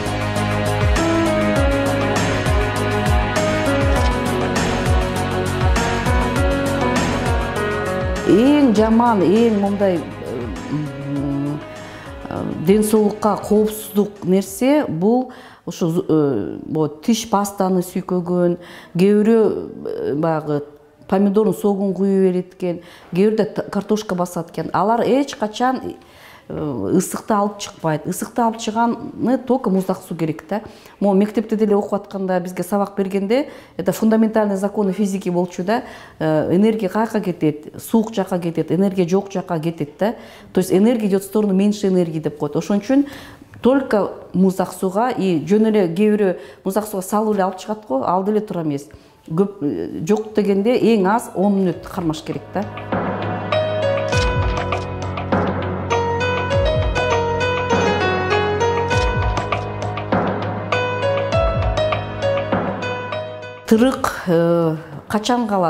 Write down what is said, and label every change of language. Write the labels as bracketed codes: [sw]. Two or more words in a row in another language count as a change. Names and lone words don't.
[ky] Эң жаман, эң мындай ден соолукка коопсуздук нерсе бул ушу тиш пастаны сүйкөгөн, кээ бирөө баягы помидордун согун куюп берет экен, кээ бирде картошка басат экен. Алар эч качан ысыкты алып чыкпайт. Ысыкты алып чыганы только муздак суу керек да. Могу мектепте деле окуп атканда бизге сабак бергенде, [ru] это фундаментальный законы физики [ky] болчу да. Энергия каяка кетет, суук жака кетет, энергия жок жака кетет да. [ru] То есть энергия идет в сторону меньше энергии [ky] деп коет. Ошон үчүн только муздак сууга и жөн эле кээ бирөө муздак сууга салып эле алып чыгат го, алды эле тура эмес. көп жок дегенде эң аз 10 мүнөт кармаш керек да. Тырык качан калат?